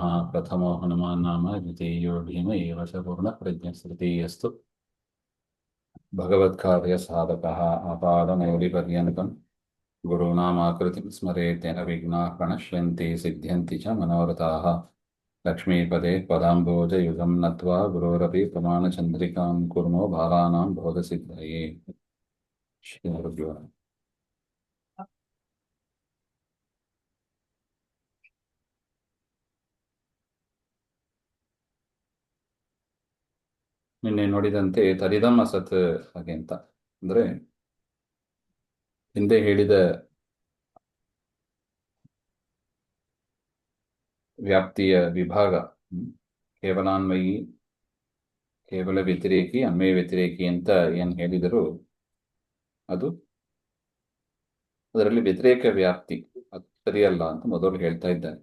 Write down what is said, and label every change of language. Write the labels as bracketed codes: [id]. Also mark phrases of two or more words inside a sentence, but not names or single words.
[sa] प्रथमो हनुमान् नाम द्वितीयो भीम एव च पूर्णप्रज्ञस्तृतीयस्तु भगवत्कार्यसाधकः आपादमौलिपर्यन्तं गुरूणामाकृतिं स्मरेत् तेन विघ्नाः प्रणश्यन्ति सिद्ध्यन्ति च मनोरथाः। लक्ष्मीपदे पदाम्बोजयुगं नत्वा गुरोरपि प्रमाणचन्द्रिकां कुर्मो बालानां बोधसिद्धये। ಶ್ರೀಗುರುಭ್ಯೋ ನಮಃ. [kn] ನಿನ್ನೆ ನೋಡಿದಂತೆ [sa] ತರಿದಂ ಅಸತ್ [kn] ಹಾಗೆ ಅಂತ ಅಂದ್ರೆ ಹಿಂದೆ ಹೇಳಿದ ವ್ಯಾಪ್ತಿಯ ವಿಭಾಗ ಕೇವಲಾನ್ವಯಿ, ಕೇವಲ ವ್ಯತಿರೇಕಿ, ಅನ್ವಯ ವ್ಯತಿರೇಕಿ ಅಂತ ಏನು ಹೇಳಿದರು ಅದು ಅದರಲ್ಲಿ ವ್ಯತಿರೇಕ ವ್ಯಾಪ್ತಿ ಅದು ಸರಿಯಲ್ಲ ಅಂತ ಮೊದಲು ಹೇಳ್ತಾ ಇದ್ದಾರೆ.